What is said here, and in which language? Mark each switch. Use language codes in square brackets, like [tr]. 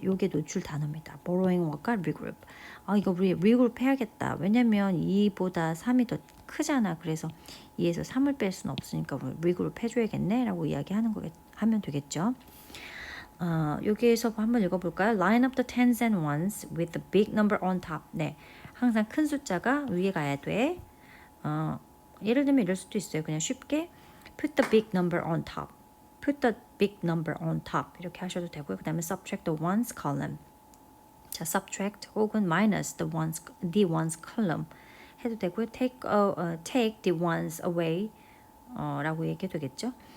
[ko] 이게 노출 단어입니다. borrowing work과 리그룹. 이거 우리 리그룹 해야겠다. 왜냐면 2보다 3이 더 크잖아. 그래서 2에서 3을 뺄 수는 없으니까 우리 리그룹 해줘야겠네라고 이야기하는 하면 되겠죠. 여기에서 한번 읽어볼까요? [en] Line up the tens and ones with the big number on top. [ko] 항상 큰 숫자가 위에 가야 돼. 예를 들면 이럴 수도 있어요. 그냥 쉽게 [en] put the big number on top. put the big number on top [ko] 이렇게 하셔도 되고요. 그 다음에 [en] subtract the ones column. [ko] 자, [en] subtract [ko] 혹은 [en] minus the ones column [ko] 해도 되고요. [en] take the ones away [ko] 라고 얘기해도 되겠죠.